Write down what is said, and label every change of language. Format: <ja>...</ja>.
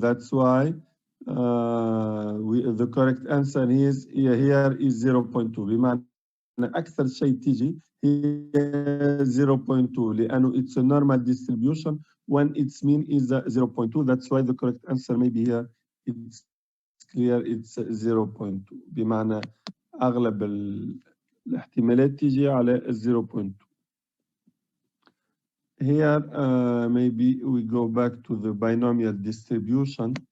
<en>That's why the correct answer is here is 0.2.</en> <ar>بمعنى أكثر شيء تيجي هي 0.2 لأنه</ar> <en>it's a normal distribution when its mean is 0.2. That's why the correct answer maybe here it's clear it's 0.2.</en> <ar>بمعنى أغلب الاحتمالات تيجي على 0.2.</ar> <en>Here maybe we go back to the binomial distribution.</en>